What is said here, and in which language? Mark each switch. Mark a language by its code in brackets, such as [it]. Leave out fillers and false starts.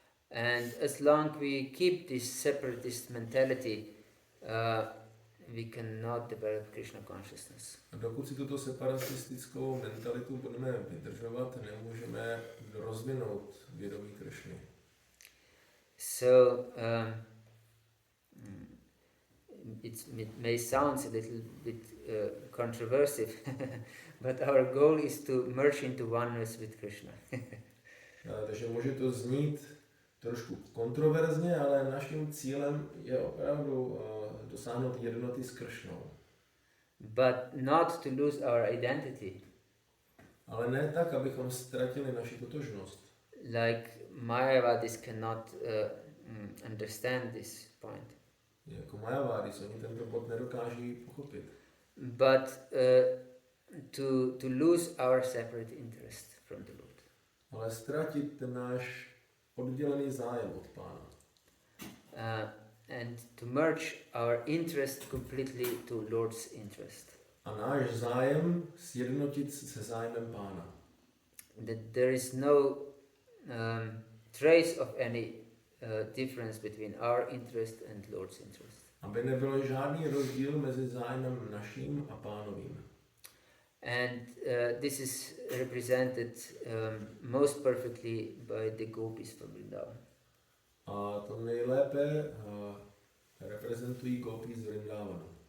[en] And as long we keep this separatist mentality, we cannot develop Krishna consciousness. [cs] A dokud si tuto separatistickou mentalitu budeme vydržovat, nemůžeme rozvinout vědomí Krishny. [en] So it may sound a little bit controversial, but our goal is to merge into oneness with Krishna. [cs] Takže může to znít trošku kontroverzně, ale naším cílem je opravdu dosáhnout jednoty s Kršnou. [en] But not to lose our identity. [cs] Ale ne tak, abychom ztratili naši totožnost. [en] Like Mayavadis cannot understand this point. [cs] Jako Mayavadis, oni tento bod nedokáží pochopit. [en] But to lose our separate interest from the Lord. [cs] Ale ztratit ten náš oddělený zájem od Pána. [en] and to merge our interest completely to Lord's interest. [cs] A náš zájem sjednotit se zájmem Pána. [en] That there is no trace of any difference between our interest and Lord's interest. [cs] Aby nebyl žádný rozdíl mezi zájmem naším a Pánovým. [en] And this is represented most perfectly by the gopis from Vrindavan. [cs] A to nejlépe reprezentují gopis z Vrindavanu.